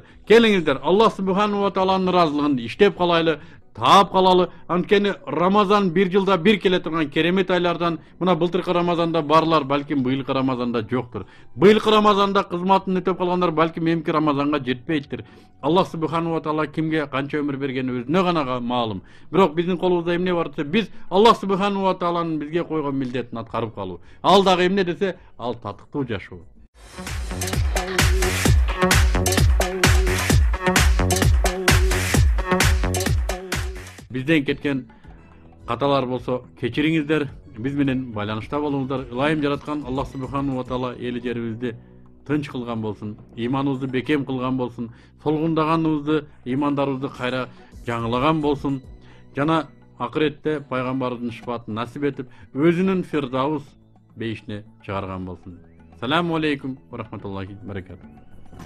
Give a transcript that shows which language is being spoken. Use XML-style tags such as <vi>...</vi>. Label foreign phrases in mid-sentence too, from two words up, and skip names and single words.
<ky>Келиңиздер,</ky> <ar>الله سبحانه وتعالى</ar> <ky>ыраазылыгын иштеп калайлы, таап калалы. Анткени Рамазан бир жылда бир келе турган керемет айлардан, мына былтыркы Рамазанда барлар балким быйылкы Рамазанда жоктур. Быйылкы Рамазанда кызматын өтөп калгандар балким эмки Рамазанга жетпейттир.</ky> <ar>الله سبحانه وتعالى</ar> <ky>кимге канча өмүр бергени өзүнө гана маалым. Бирок биздин колубузда эмне бар десе, биз</ky> <ar>الله سبحانه وتعالى</ar> <ky>бизге койгон милдетин аткарып калуу. Ал дагы эмне десе, ал татыктуу жашоо. Бизден кеткен каталар болсо кечириңиздер, биз менен байланышта болуңуздар. Ылайым жараткан</ky> <ar>الله سبحانه وتعالى</ar> <ky>эли жерибизди тынч кылган болсун, ыйманыбызды бекем кылган болсун, солгундаганыбызды, ыймандарыбызды кайра жаңылаган болсун. Жана акыретте пайгамбарыбыздын шафаатын насип этип, өзүнүн Фирдаус бейишине чыгарган болсун.</ky> <ar>السلام عليكم ورحمة الله وبركاته.</ar>